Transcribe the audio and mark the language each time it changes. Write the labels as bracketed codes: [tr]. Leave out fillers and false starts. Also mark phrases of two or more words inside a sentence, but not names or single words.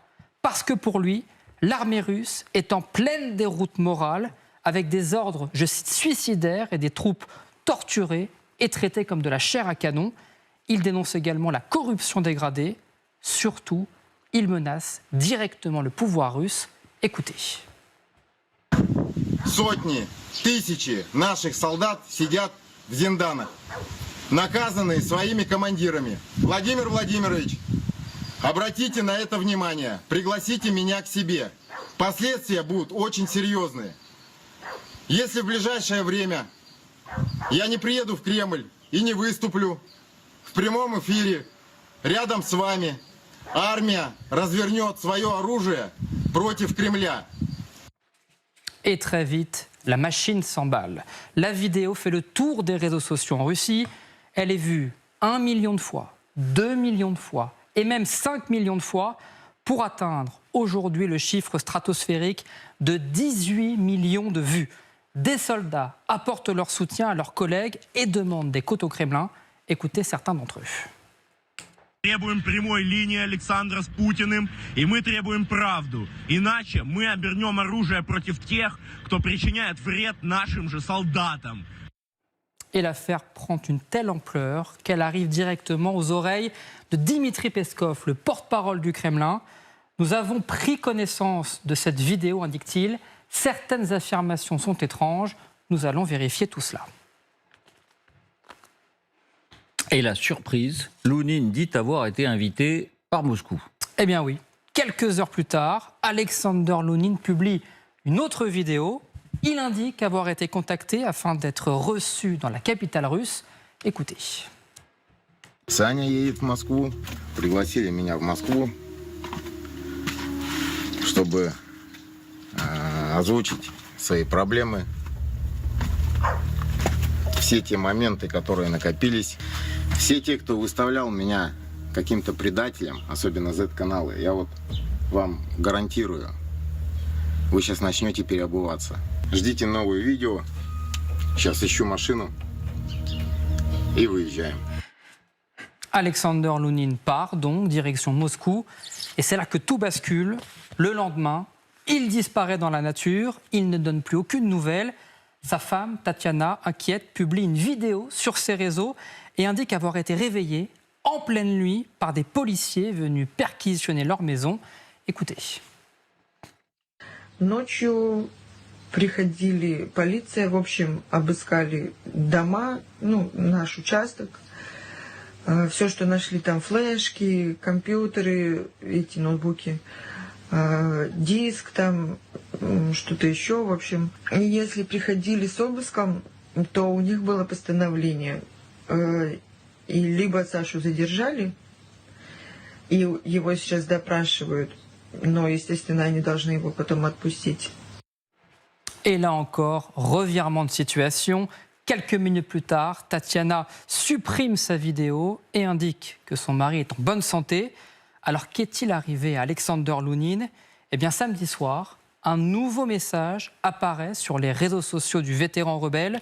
[fr] Parce que pour lui, l'armée russe est en pleine déroute morale avec des ordres, je cite, suicidaires et des troupes torturées et traitées comme de la chair à canon. Il dénonce également la corruption dégradée. Surtout, il menace directement le pouvoir russe. Écoutez. [ru] Сотни, тысячи наших солдат сидят в зинданах, наказанные своими командирами. Владимир Владимирович, обратите на это внимание, пригласите меня к себе. Последствия будут очень серьезные. Если в ближайшее время я не приеду в Кремль и не выступлю в прямом эфире рядом с вами, армия развернет свое оружие против Кремля. [fr] Et très vite, la machine s'emballe. La vidéo fait le tour des réseaux sociaux en Russie. Elle est vue 1 million de fois, 2 millions de fois et même 5 millions de fois pour atteindre aujourd'hui le chiffre stratosphérique de 18 millions de vues. Des soldats apportent leur soutien à leurs collègues et demandent des côtes au Kremlin. Écoutez certains d'entre eux. [ru] Требуем прямой линии Александра с Путиным, и мы требуем правду. Иначе мы обернем оружие против тех, кто причиняет вред нашим же солдатам. [fr] Et l'affaire prend une telle ampleur qu'elle arrive directement aux oreilles de Dmitri Peskov, le porte-parole du Kremlin. Nous avons pris connaissance de cette vidéo, indique-t-il. Certaines affirmations sont étranges. Nous allons vérifier tout cela. Et la surprise, Lounine dit avoir été invité par Moscou. Eh bien oui, quelques heures plus tard, Alexander Lounine publie une autre vidéo. Il indique avoir été contacté afin d'être reçu dans la capitale russe. Écoutez. [ru] Саня едет в Москву, пригласили меня в Москву, чтобы озвучить свои проблемы, все те моменты, которые накопились. Все те, кто выставлял меня каким-то предателем, особенно Z-каналы, я вот вам гарантирую, вы сейчас начнете переобуваться. Ждите новые видео. Сейчас ищу машину и выезжаем. [fr] Alexander Lounine part donc direction Moscou et c'est là que tout bascule. Le lendemain, il disparaît dans la nature, il ne donne plus aucune nouvelle. Sa femme, Tatiana, inquiète, publie une vidéo sur ses réseaux et indique avoir été réveillée en pleine nuit par des policiers venus perquisitionner leur maison. Écoutez. [ru] Ночью приходили полиция, в общем, обыскали дома, наш участок. Все, что нашли там, флешки, компьютеры, эти ноутбуки, диск там, что-то еще, в общем. И если приходили с обыском, то у них было постановление. И либо Сашу задержали, и его сейчас допрашивают, но, естественно, они должны его потом отпустить. [fr] Et là encore, revirement de situation. Quelques minutes plus tard, Tatiana supprime sa vidéo et indique que son mari est en bonne santé. Alors qu'est-il arrivé à Alexander Lounine ? Eh bien samedi soir, un nouveau message apparaît sur les réseaux sociaux du vétéran rebelle.